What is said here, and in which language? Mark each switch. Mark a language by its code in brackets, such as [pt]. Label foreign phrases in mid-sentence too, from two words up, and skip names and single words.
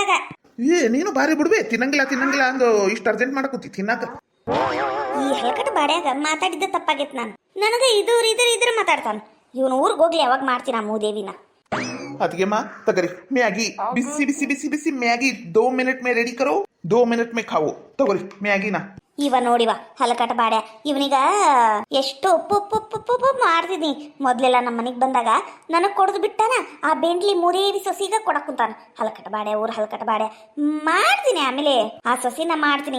[kn] ನೀನು ಬಾರಿ ಬಿಡ್ಬೇ, ತಿನ್ನಂಗಿಲ್ಲ ಅಂದು ಇಷ್ಟು ಅರ್ಜೆಂಟ್ ಮಾಡಕೂತಿ ತಿನ್ನಾಕ. ಈ ಹಲಕಟ ಬಾಡ್ಯಾಗ ಮಾತಾಡಿದ್ದ ತಪ್ಪಾಗೈತ್ ನನಗೆ ಇದ್ರ ಮಾತಾಡ್ತಾನ. ಇವನು ಊರಿಗೆ ಹೋಗ್ಲಿ ಯಾವಾಗ ಮಾಡ್ತೀನಿ ಆ ಮೂದೇವಿನ. ಅದಕ್ಕೆ ಮಾ ತಗರಿ ಮ್ಯಾಗಿ ಬಿಸಿ ಬಿಸಿ ಬಿಸಿ ಬಿಸಿ ಮ್ಯಾಗಿ [hi] 2 मिनट में रेडी करो 2 मिनट में खाओ [kn] ತಗೋರಿ ಮ್ಯಾಗಿನ. ಇವ ನೋಡಿವ ಹಲಕಟ ಬಾಡ್ಯ ಇವನಿಗ ಎಷ್ಟು ಉಪ್ಪು ಮಾಡ್ತಿದ್ನಿ. ಮೊದ್ಲೆಲ್ಲ ನಮ್ಮ ಮನೆಗೆ ಬಂದಾಗ ನನಗೆ ಕೊಡದು ಬಿಟ್ಟಾನ ಆ ಬೆಂಡ್ಲಿ ಮೂರೇವಿ ಸೊಸಿಗ ಕೊಡಕ್ ಕುಂತಾನ. ಹಲಕಟ ಬಾಡ್ಯ ಊರ್ ಹಲಕಟ ಬಾಡ್ಯ ಮಾಡ್ತೀನಿ. ಆಮೇಲೆ ಆ ಸೊಸಿನ ಮಾಡ್ತೀನಿ.